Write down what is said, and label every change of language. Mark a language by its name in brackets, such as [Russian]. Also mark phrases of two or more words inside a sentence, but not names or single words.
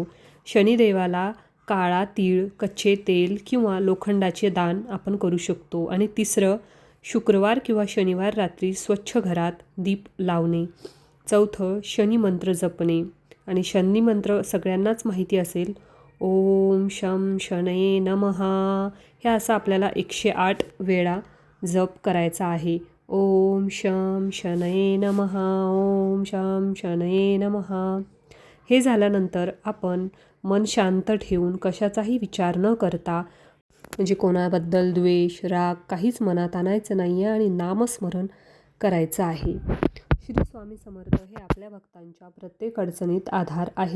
[Marathi] शनिदेवाला काळा तीळ, कच्चे तेल किंवा लोखंडाचे दान आपण करू शकतो. आणि तिसरं, शुक्रवार किंवा शनिवार रात्री स्वच्छ घरात दीप लावणे. चौथं, शनी मंत्र जपणे. आणि शनी मंत्र सगळ्यांनाच माहिती असेल, [Sanskrit] ओम शं शनये नमः. [Marathi] हे असं आपल्याला 108 वेळा जप करायचा आहे. [Sanskrit] ओम शं शनये नमः, ओम शं शनये नमः. [Marathi] हे झाल्यानंतर आपण मन शांत ठेवून कशाचाही विचार न करता, म्हणजे कोणाबद्दल द्वेष, राग काहीच मनात आणायचं नाही आहे आणि नामस्मरण करायचं आहे. श्री स्वामी समर्थ हे आपल्या भक्तांच्या प्रत्येक अडचणीत आधार आहेत.